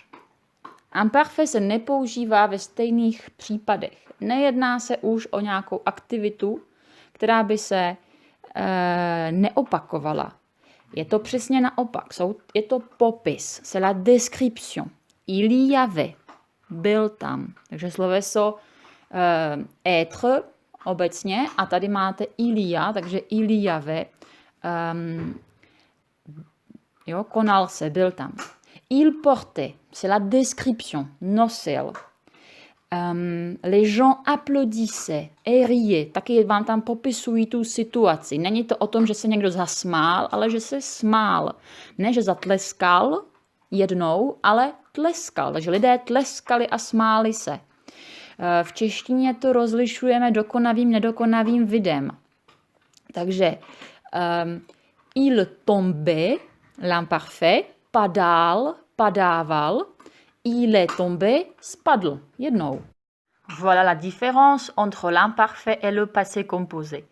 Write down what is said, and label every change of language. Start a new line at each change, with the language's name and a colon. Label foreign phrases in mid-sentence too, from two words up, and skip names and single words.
Czech: Imparfait se nepoužívá ve stejných případech. Nejedná se už o nějakou aktivitu, která by se neopakovala. Je to přesně naopak. Je to popis.
French: C'est la description. Il y avait.
Czech: Byl tam. Takže sloveso être obecně a tady máte
French: il y a,
Czech: takže
French: il y avait.
Czech: Konal se, byl tam.
French: Il portait, c'est la description, nosil. Les gens applaudissaient et riaient.
Czech: Taky vám tam popisují tu situaci. Není to o tom, že se někdo zasmál, ale že se smál. Ne, že zatleskal jednou, ale tleskal. Takže lidé tleskali a smáli se. V češtině to rozlišujeme dokonavým, nedokonavým videm.
French: Takže il tombait, l'imparfait, padával, il est tombé,
Czech: spadl, jednou.
French: Voilà la différence entre l'imparfait et le passé composé.